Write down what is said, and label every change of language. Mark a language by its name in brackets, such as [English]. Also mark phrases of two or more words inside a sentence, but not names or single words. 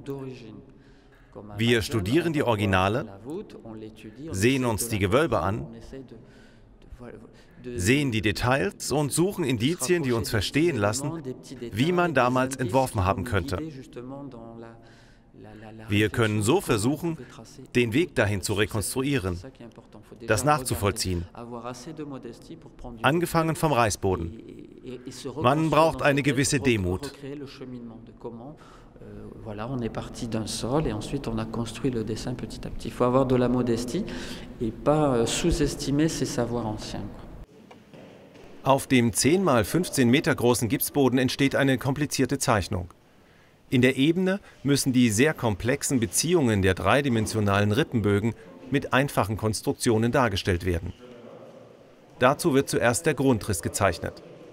[German] Wir studieren die Originale, sehen uns die Gewölbe an, sehen die Details und suchen Indizien, die uns verstehen lassen, wie man damals entworfen haben könnte. Wir können so versuchen, den Weg dahin zu rekonstruieren, das nachzuvollziehen. Angefangen vom Reißboden. Man braucht eine gewisse Demut. [French] Voilà, on est parti d'un sol et ensuite on a construit le dessin petit à petit. Il faut avoir de la modestie et pas sous-estimer ses savoirs anciens. [German] Auf dem 10 x 15 Meter großen Gipsboden entsteht eine komplizierte Zeichnung. In der Ebene müssen die sehr komplexen Beziehungen der dreidimensionalen Rippenbögen mit einfachen Konstruktionen dargestellt werden. Dazu wird zuerst der Grundriss gezeichnet.